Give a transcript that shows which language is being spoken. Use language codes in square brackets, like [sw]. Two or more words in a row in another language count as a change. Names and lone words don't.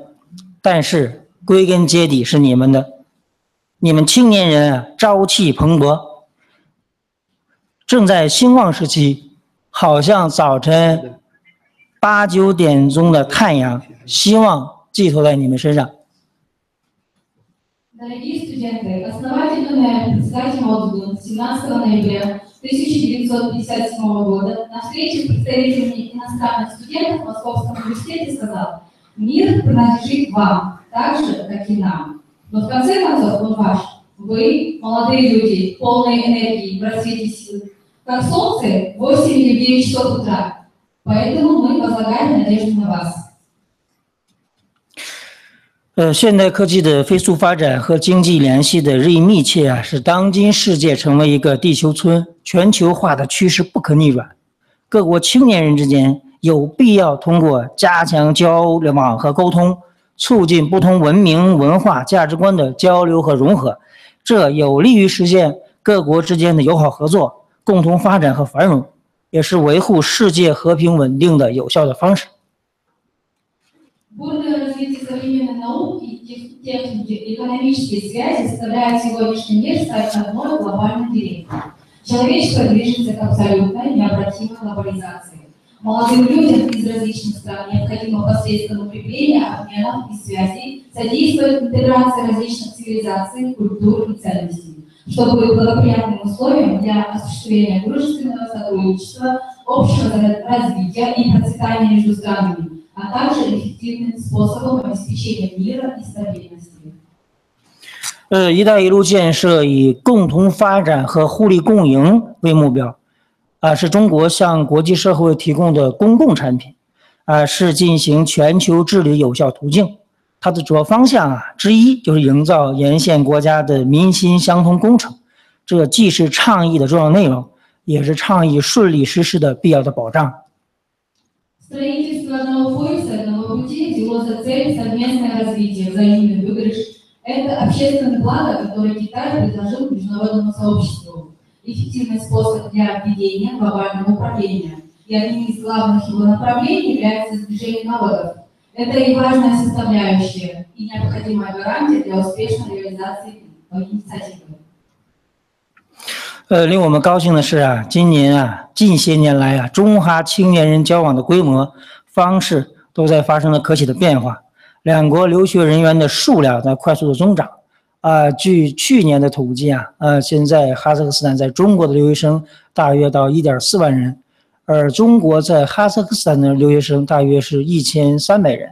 [zh] 但是归根结底是你们的，你们青年人朝气蓬勃，正在兴旺时期，好像早晨8、9点钟的太阳，希望寄托在你们身上。 [ru] Дорогие студенты, основатель КНР, председатель Мао 17 ноября 1957 года на встрече с представителями иностранных студентов в Московском университете сказал: «Мир принадлежит вам, так же, как и нам. Но в конце концов он ваш. Вы, молодые люди, полные энергии, в расцвете сил, как солнце в 8 или 9 часов утра. Поэтому мы возлагаем надежду на вас». [zh] 现代科技的飞速发展和经济联系的日益密切使当今世界成为一个地球村，全球化的趋势不可逆转。各国青年人之间有必要通过加强交往和沟通，促进不同文明、文化、价值观的交流和融合，这有利于实现各国之间的友好合作、共同发展和繁荣，也是维护世界和平稳定的有效的方式。 [ru] Бурное развитие современной науки и техники и экономические связи заставляют сегодняшний мир стать одной глобальной деревней. Человечество движется к абсолютной необратимой глобализации. Молодым людям из различных стран необходимо посредством укрепления обменов и связей содействовать интеграции различных цивилизаций, культур и ценностей, чтобы быть благоприятным условием для осуществления дружественного сотрудничества, общего развития и процветания между странами, а также эффективным способом обеспечения мира и стабильности. [zh] 一带一路建设以共同发展和互利共赢为目标，是中国向国际社会提供的公共产品，是进行全球治理有效途径。它的主要方向之一就是营造沿线国家的民心相通工程，这既是倡议的重要内容，也是倡议顺利实施的必要的保障。 [ru] Строительство одного пояса, одного пути взяло за цель совместное развитие, взаимный выигрыш. Это общественное благо, которое Китай предложил международному сообществу. Эффективный способ для введения глобального управления. И одним из главных его направлений является сближение народов. Это и важная составляющая, и необходимая гарантия для успешной реализации инициативы. [zh] 令我们高兴的是近些年来中哈青年人交往的规模、方式都在发生了可喜的变化。两国留学人员的数量在快速的增长。据去年的统计现在哈萨克斯坦在中国的留学生大约到 1.4万人，而中国在哈萨克斯坦的留学生大约是1300人。